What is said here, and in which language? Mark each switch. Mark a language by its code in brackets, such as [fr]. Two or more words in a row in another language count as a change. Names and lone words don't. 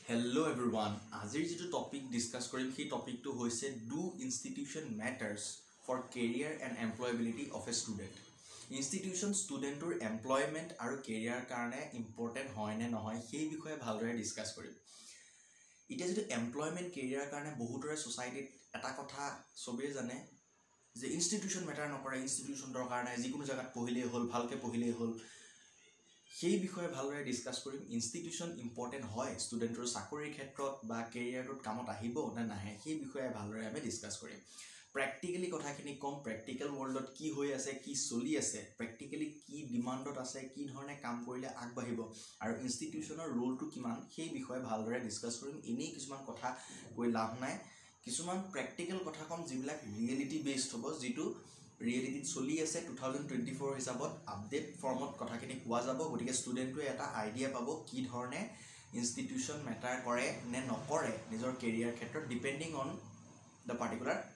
[en] Hello everyone. [as] Azir jitu topic discuss korim he topic to hoise [en] do institution matters for career and employability of a student. [as] Institution student or employment aru career karone important hoy ne nohoy he bishoye bhalore discuss korim. Ite jitu employment career karone bahutore society eta kotha sobe jane je institution matter nokore institution dor karone jikunu jagat pohile hol bhalke pohile hol সেই বিষয়ে ভালদৰে ডিসকাস কৰিম ইনষ্টিটিউশন ইম্পৰ্টেন্ট হয় ষ্টুডেন্টৰ চাকৰিৰ ক্ষেত্ৰত বা কেৰিয়াৰত কামত আহিব না নাহে সেই বিষয়ে ভালদৰে আমি ডিসকাস কৰিম প্ৰ্যাকটিক্যালি কথাখিনি কম প্ৰ্যাকটিক্যাল ওয়াৰ্ল্ডত কি হৈ আছে কি চলি আছে প্ৰ্যাকটিক্যালি কি ডিমান্ডত আছে কি ধৰণে কাম কৰিলে আগবাঢ়িব আৰু ইনষ্টিটিউশনৰ ৰোলটো কিমান সেই বিষয়ে ভালদৰে ডিসকাস কৰিম এনেই কিছুমান কথা কৈ লাভ নাই কিছুমান প্ৰ্যাকটিক্যাল কথা কম যিবিলাক ৰিয়েলিটি বেসড হ'ব যেটো ৰিয়েলিটি চলি আছে 2024 হিচাপত আপডেট ফৰ্মত কথাখিনি কোৱা যাব গতিকে ষ্টুডেন্টৱে এটা আইডিয়া পাব কি ধৰণে ইনষ্টিটিউশন মেটাৰ কৰে নে নকৰে নিজৰ কেৰিয়াৰ ক্ষেত্ৰত [en] depending on the particular